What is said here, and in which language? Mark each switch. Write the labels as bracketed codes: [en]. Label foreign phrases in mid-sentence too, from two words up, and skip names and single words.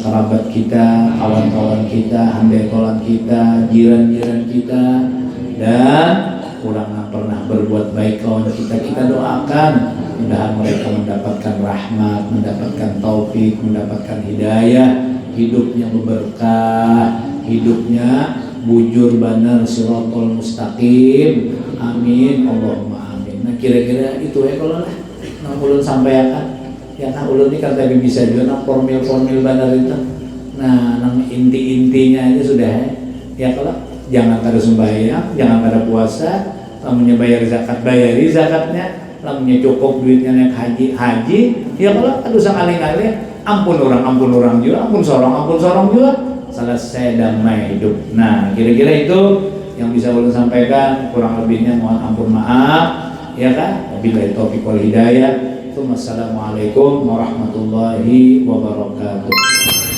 [id] kerabat kita, kawan-kawan kita, handai tolan kita, jiran-jiran kita, dan orang yang pernah berbuat baik kawan kita doakan mudah mereka mendapatkan rahmat, mendapatkan taufik, mendapatkan hidayah, hidupnya berberkah, hidupnya bujur benar [ar] صراط المستقيم, آمين اللهم آمين. [bjn] Nah kira-kira itu ya kalau lah nang ulun sampaikan ya kan ulun ini kata bisa juga nang formil benar itu. Nah nang inti-intinya aja sudah ya kalau jangan pada sembahyang, jangan pada puasa, lamunnya bayar zakat, bayari zakatnya, lamunnya cukup duitnya naik haji, ya kalau aduh sang aling-aling, ampun orang juga, ampun sorong juga, selesai damai hidup. [id] Nah, kira-kira itu yang bisa ulun sampaikan, kurang lebihnya mohon ampun maaf, ya kan? [ar] وبالله توفيق والهداية. والسلام عليكم ورحمة الله وبركاته.